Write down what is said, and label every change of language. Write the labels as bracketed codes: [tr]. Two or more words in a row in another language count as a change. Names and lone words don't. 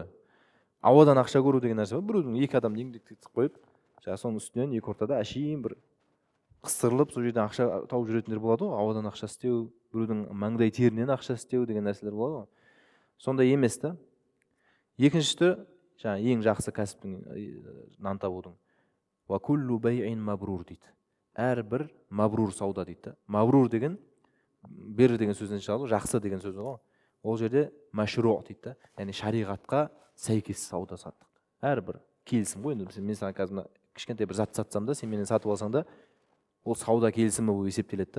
[kk] Ауадан ақша көру деген нәрсе бар. Біреудің екі адам еңбектетіп қойып, соның үстінен екі ортада әшейін бір қыстырылып, сол жерден ақша тауып жүретіндер болады ғой. Ауадан ақша істеу, біреудің маңдай терінен ақша істеу деген нәрселер болады ғой. Сондай емес та. Екіншісі, жаңағы ең жақсы кәсіптің нан табудың. [ar] وكل بيع مبرور дейді. [kk] Әрбір мабрур сауда дейді. Мабрур деген бер деген сөзден шығады, жақсы деген сөз ғой. Ол жерде машру дейді. Яғни шариғатқа сәйкес сауда саттық. Әрбір келісім ғой. Енді мен саған қазір кішкентай бір зат сатсам да, сен менен сатып алсаң да, ол сауда келісімі болып есептеледі да.